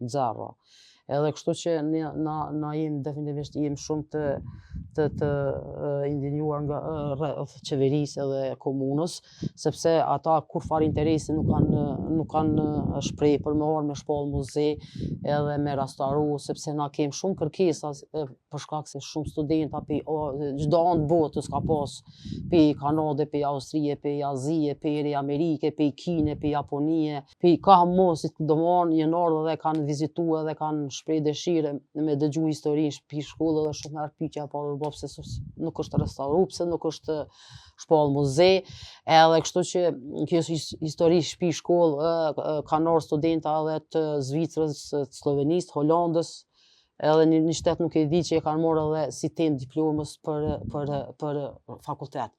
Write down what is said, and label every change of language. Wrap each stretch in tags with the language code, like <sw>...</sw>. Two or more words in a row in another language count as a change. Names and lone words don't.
<sq>Edhe kështu që na jemi definitivisht shumë të indinjuar nga qeverisë edhe komunës, sepse ata kur fare interesi nuk kanë shpreh për me ardhur me shpall muze edhe me restauru, sepse na kemi shumë kërkesa për shkak se shumë studentë çdo anë botës ka pas, pe Kanade, pe Austrie, pe Azie, pe Amerike, pe Kine, pe Japonie, pe ka mosit domthon janë ardhur dhe kanë vizituar dhe kanë shpreh dëshirë me dëgju historinë shtëpi shkollë dhe shumë herë pyetja pse nuk është restauru, pse nuk është shpall muze, edhe kështu që kjo histori shtëpi shkollë kanë ardhur studenta edhe të Zvicrës, të Slovenisë, Holandës, edhe një shtet nuk e di që e kanë marrë edhe si temë diplomës për fakultet.</sq>